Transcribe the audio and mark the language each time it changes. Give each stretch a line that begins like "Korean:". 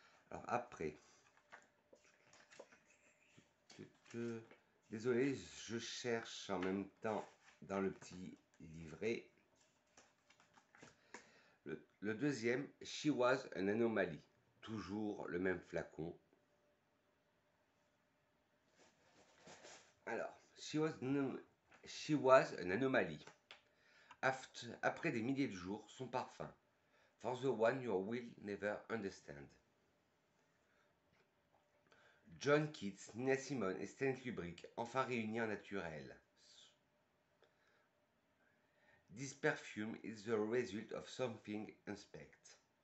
French: Alors après, désolé, je cherche en même temps dans le petit livret. Le deuxième, She Was an Anomaly. Toujours le même flacon. Alors, She Was an Anomaly. Après des milliers de jours, son parfum.
English: For the one you will never understand.
French: John Keats, Nina Simone et Stanley Kubrick, enfin réunis en naturel.
English: This perfume is the result of something unexpected.